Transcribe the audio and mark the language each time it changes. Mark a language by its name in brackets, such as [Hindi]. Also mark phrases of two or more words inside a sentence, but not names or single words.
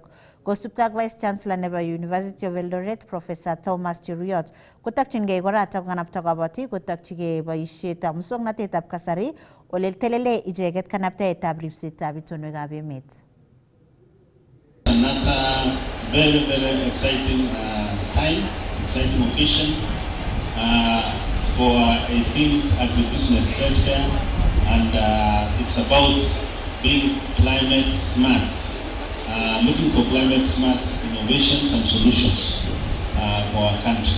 [Kalenjin] Kosubkei ak Vice Chancellor nebo University of Eldoret Professor Thomas Cheruyot kotokyingei koratak kokanapta kabatik kotokyigei boisietab muswoknotetab kasari ole telele icheket kanaptaetab ripsetab itonwekab emet. [English] Another very exciting time, exciting occasion for I think agribusiness trade fair, and it's about being climate smart, looking for climate smart innovations and solutions for our country.